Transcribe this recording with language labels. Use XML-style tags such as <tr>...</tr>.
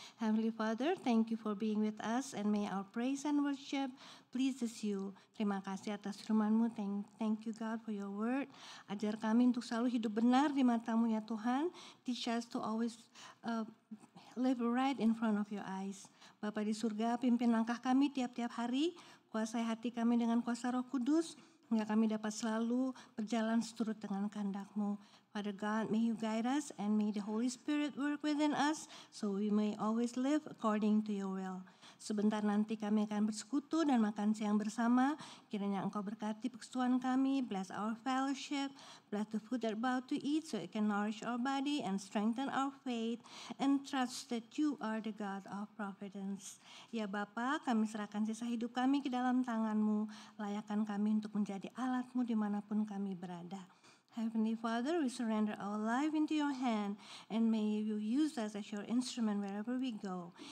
<en>Heavenly Father, thank you for being with us and may our praise and worship pleases you.</en> <id>Terima kasih atas firman-Mu.</id> <en>Thank you God for your word.</en> <id>Ajar kami untuk selalu hidup benar di mata-Mu ya Tuhan.</id> <en>Teach us to always live right in front of your eyes.</en> <id>Bapa di surga, pimpin langkah kami tiap-tiap hari. Kuasai hati kami dengan kuasa Roh Kudus. hingga kami dapat selalu berjalan seturut dengan kehendak-Mu.</id> <en>Father God, may you guide us and may the Holy Spirit work within us so we may always live according to your will.</en> <id>Sebentar nanti kami akan bersekutu dan makan siang bersama. Kiranya Engkau berkati persekutuan kami,</id> <en>bless our fellowship, bless the food that we're about to eat so it can nourish our body and strengthen our faith and trust that you are the God of providence.</en> <id>Ya Bapa, kami serahkan sisa hidup kami ke dalam tangan-Mu. Layakkan kami untuk menjadi alat-Mu dimanapun kami berada.</id> <en>Heavenly Father, we surrender our life into your hand and may you use us as your instrument wherever we go.</en>